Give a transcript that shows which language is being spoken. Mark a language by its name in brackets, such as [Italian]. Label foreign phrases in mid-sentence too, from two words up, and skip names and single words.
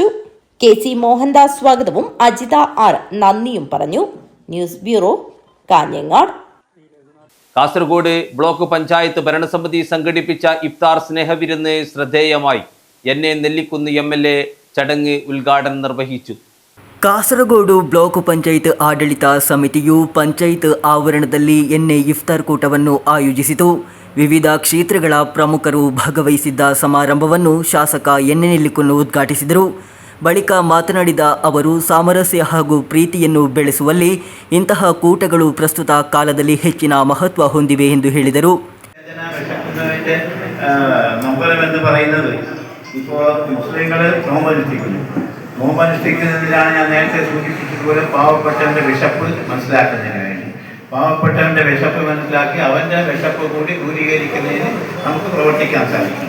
[Malayalam] KC മോഹൻദാസ് സ്വാഗതവും അജിത R നന്ദിയും പറഞ്ഞു. ന്യൂസ് ബ്യൂറോ, കാഞ്ഞങ്ങാട്. കാസർഗോഡ് ബ്ലോക്ക് പഞ്ചായത്ത് ഭരണസമിതി സംഘടിപ്പിച്ച ഇഫ്താർ സ്നേഹവിരുന്ന് ശ്രദ്ധേയമായി. NA നെല്ലിക്കുന്ന് MLA ചടങ്ങ് ഉദ്ഘാടനം നിർവഹിച്ചു. [Kannada] ಕಾಸರಗೋಡು ಬ್ಲಾಕ್ ಪಂಚಾಯತ್ ಆಡಳಿತ ಸಮಿತಿಯು ಪಂಚಾಯತ್ ಆವರಣದಲ್ಲಿ ಇಫ್ತಾರ್ ಕೂಟವನ್ನು ಆಯೋಜಿಸಿತು. ವಿವಿಧ ಕ್ಷೇತ್ರಗಳ ಪ್ರಮುಖರು ಭಾಗವಹಿಸಿದ್ದ ಸಮಾರಂಭವನ್ನು ಶಾಸಕ ನೆಲ್ಲಿಕುನ್ನು ಉದ್ಘಾಟಿಸಿದರು. ಬಳಿಕ ಮಾತನಾಡಿದ ಅವರು, ಸಾಮರಸ್ಯ ಹಾಗೂ ಪ್ರೀತಿಯನ್ನು ಬೆಳೆಸುವಲ್ಲಿ ಇಂತಹ ಕೂಟಗಳು ಪ್ರಸ್ತುತ ಕಾಲದಲ್ಲಿ ಹೆಚ್ಚಿನ ಮಹತ್ವ ಹೊಂದಿವೆ ಎಂದು ಹೇಳಿದರು. [Malayalam] നോമ്പനുഷ്ഠിക്കുന്നതിലാണ് ഞാൻ നേരത്തെ സൂചിപ്പിച്ചതുപോലെ പാവപ്പെട്ടവൻ്റെ വിശപ്പ് മനസ്സിലാക്കുന്നതിന് വേണ്ടി, പാവപ്പെട്ടവൻ്റെ വിശപ്പ് മനസ്സിലാക്കി അവൻ്റെ വിശപ്പ് കൂടി ദൂരീകരിക്കുന്നതിന് നമുക്ക് പ്രവർത്തിക്കാൻ സാധിക്കണം.